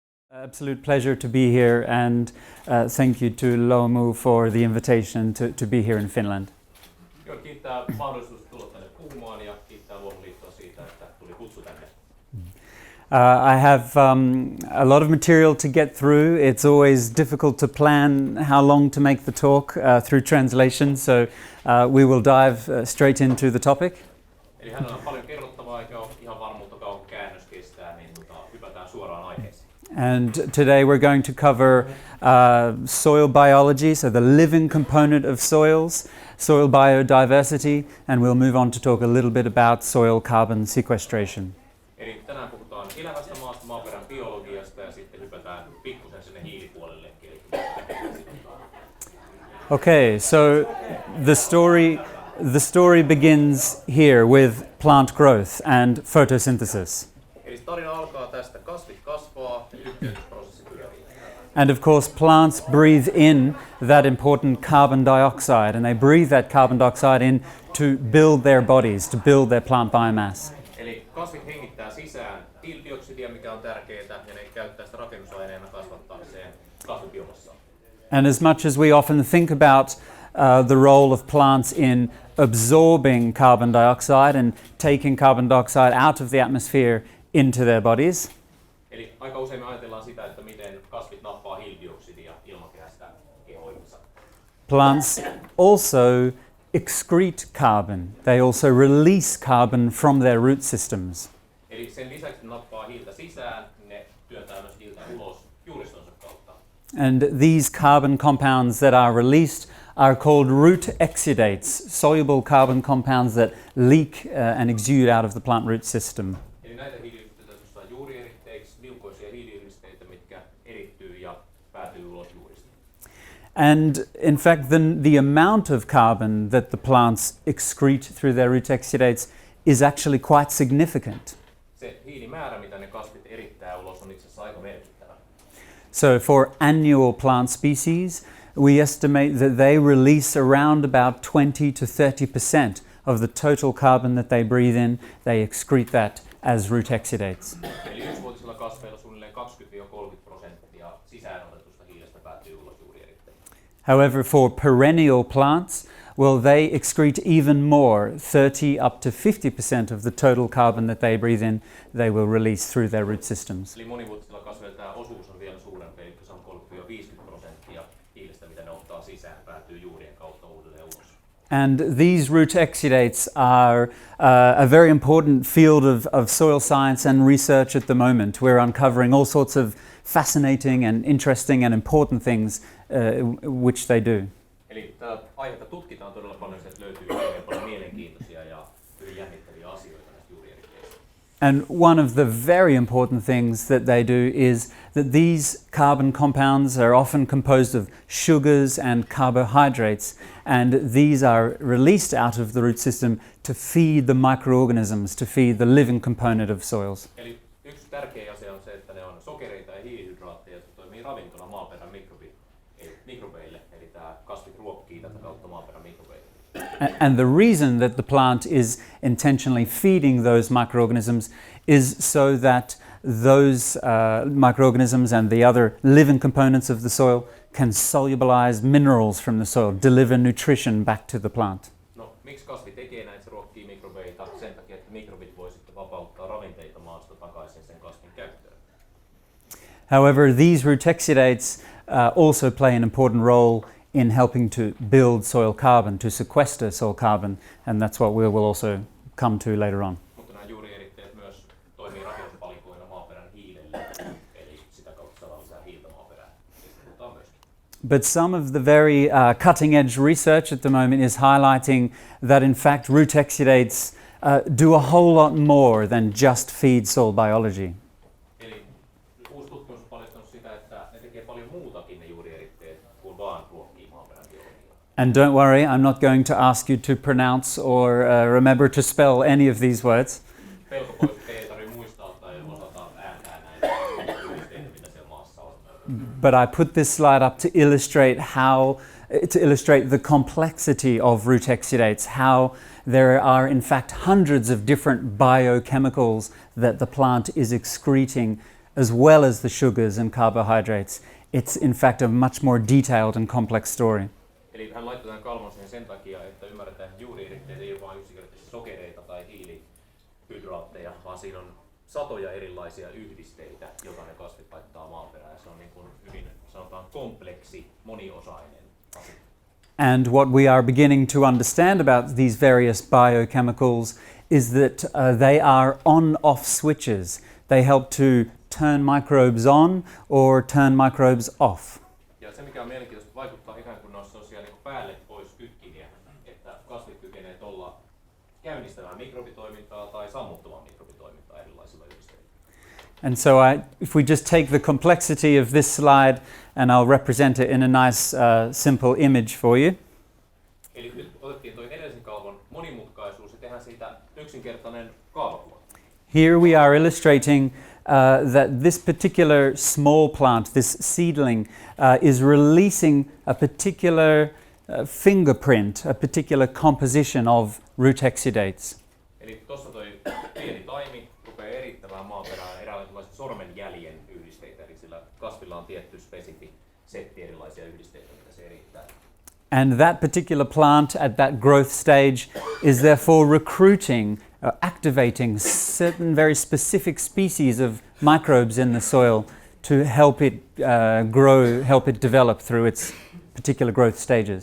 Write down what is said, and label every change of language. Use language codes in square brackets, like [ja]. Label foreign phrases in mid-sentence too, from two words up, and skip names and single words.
[en] Absolute pleasure to be here, and thank you to Luomu for the invitation to be here in Finland. [fi] Kiittää mahdollisuudesta tulla tänne puhumaan ja kiittää Luomuliittoa siitä, että tuli kutsu tänne. [en] I have a lot of material to get through. It's always difficult to plan how long to make the talk through translation, so we will dive straight into the topic. [fi] Eli hänellä on paljon kerrottavaa, eikä ole ihan varmuutta kauan käännös kestää, niin hypätään suoraan aiheeseen. [en] And today we're going to cover soil biology, so the living component of soils, soil biodiversity, and we'll move on to talk a little bit about soil carbon sequestration. [fi] Eli tänään puhutaan elävästä maasta, maaperän biologiasta ja sitten hypätään pikkusen sinne hiilipuolelle. [en] Okay, so the story begins here with plant growth and photosynthesis. [fi] Eli tarina alkaa tästä, kasvit kasvaa ja yhteydysprosessi pyörii. [en] And of course, plants breathe in that important carbon dioxide, and they breathe that carbon dioxide in to build their bodies, to build their plant biomass. [fi] Eli kasvit hengittää sisään hiilidioksidia, mikä on tärkeää, ja ne käyttää sitä rakennusaineena kasvattaakseen kasvibiomassaa. [en] And as much as we often think about the role of plants in absorbing carbon dioxide and taking carbon dioxide out of the atmosphere into their bodies, [fi] eli aika usein me ajatellaan sitä, että miten kasvit nappaa hiilidioksidia ilmakehästä kehoihinsa. [en] plants also excrete carbon. They also release carbon from their root systems. [fi] Eli sen lisäksi, että ne nappaa hiiltä sisään, ne työntää myös hiiltä ulos juuristonsa kautta. [en] And these carbon compounds that are released are called root exudates, soluble carbon compounds that leak and exude out of the plant root system. [fi] Eli näitä hiiliyhdistöitä kutsutaan juurieritteiksi, liukoisia hiiliyhdisteitä, mitkä erittyy ja päätyy ulos juurista. [en] And in fact, the amount of carbon that the plants excrete through their root exudates is actually quite significant. [fi] Se hiilimäärä, mitä ne kasvit erittää ulos, on itse asiassa aika merkittävä. [en] So for annual plant species, we estimate that they release around about 20 to 30% of the total carbon that they breathe in. They excrete that as root exudates. [fi] Eli yksivuotisilla kasveilla suunnilleen 20–30% sisään otetusta hiilestä päätyy ulos juurieritteille. [en] However, for perennial plants, well, they excrete even more, 30 up to 50% of the total carbon that they breathe in, they will release through their root systems. [fi] Eli monivuotisilla kasveilla tämä osuus on vielä suurempi, eli se on 30–50% hiilestä, mitä ne ottaa sisään, päätyy juurien kautta uudelleen ulos. [en] And these root exudates are a very important field of soil science and research at the moment. We're uncovering all sorts of fascinating and interesting and important things which they do. [fi] Eli tätä aihetta tutkitaan todella paljon, että löytyy hyvin paljon mielenkiintoisia ja hyvin jännittäviä asioita näistä juurieritteistä. [en] And one of the very important things that they do is that these carbon compounds are often composed of sugars and carbohydrates, and these are released out of the root system to feed the microorganisms, to feed the living component of soils. [fi] Eli yksi tärkeä asia on se, että ne on sokereita ja hiilihydraatteja, jotka toimii ravintona maaperän mikrobeille, eli tämä kasvit ruokkii tätä kautta maaperän mikrobeille. [en] And the reason that the plant is intentionally feeding those microorganisms is so that those microorganisms and the other living components of the soil can solubilize minerals from the soil, deliver nutrition back to the plant. [fi] No, miksi kasvi tekee näin? Se ruokkii mikrobeita sen takia, että mikrobit voi sitten vapauttaa ravinteita maasta takaisin sen kasvin käyttöön. [en] However, these root exudates also play an important role in helping to build soil carbon, to sequester soil carbon, and that's what we will also come to later on. [fi] Mutta nämä juurieritteet myös toimii rakennuspalikoina maaperän hiilelle, eli sitä kautta saadaan lisää hiiltä maaperään. [en] But some of the very cutting edge research at the moment is highlighting that in fact root exudates do a whole lot more than just feed soil biology. [fi] Eli uusi tutkimus on paljastanut sitä, että ne tekee paljon muutakin ne juurieritteet kuin vaan ruokkii maaperän biologiaa. [en] And don't worry, I'm not going to ask you to pronounce or remember to spell any of these words. [fi] Pelko pois, että ei tarvitse muistaa tai osata ääntää näitä juurieritteitä, mitä siellä maassa on. [en] But I put this slide up to illustrate the complexity of root exudates, how there are in fact hundreds of different biochemicals that the plant is excreting as well as the sugars and carbohydrates. It's in fact a much more detailed and complex story. [fi] Eli hän laittoi tämän kalvon siihen sen takia, että ymmärretään, että juurieritteet ei ole vain yksinkertaisesti sokereita tai hiilihydraatteja, vaan siinä on satoja erilaisia yhdisteitä, joita ne kasvit laittaa maaperään. Se on niin kuin hyvin, sanotaan, kompleksi, moniosainen asia. [en] And what we are beginning to understand about these various biochemicals is that they are on-off switches. They help to turn microbes on or turn microbes off. [fi] Ja se mikä on mielenkiintoista, vaikuttaa ikään kuin ne olisi sellaisia niin päälle pois kytkimiä, että kasvit kykenee tuolla käynnistämään mikrobitoimintaa tai sammuttamaan mikrobitoimintaa erilaisilla yhdisteillä. [en] And so if we just take the complexity of this slide and I'll represent it in a nice simple image for you. [fi] Eli nyt otettiin tuo edellisen kalvon monimutkaisuus ja tehdään siitä yksinkertainen kaavakuva. [en] Here we are illustrating that this particular small plant, this seedling, is releasing a particular fingerprint, a particular composition of root exudates. [fi] Eli tuossa toi pieni taimi rupeaa erittämään maaperään eräänlaisen sormenjäljen yhdisteitä, eli sillä kasvilla on tietty spesifi setti erilaisia yhdisteitä, mitä se erittää. [en] And that particular plant at that growth stage is therefore recruiting, activating certain very specific species of microbes in the soil to help it grow, help it develop through its particular growth stages.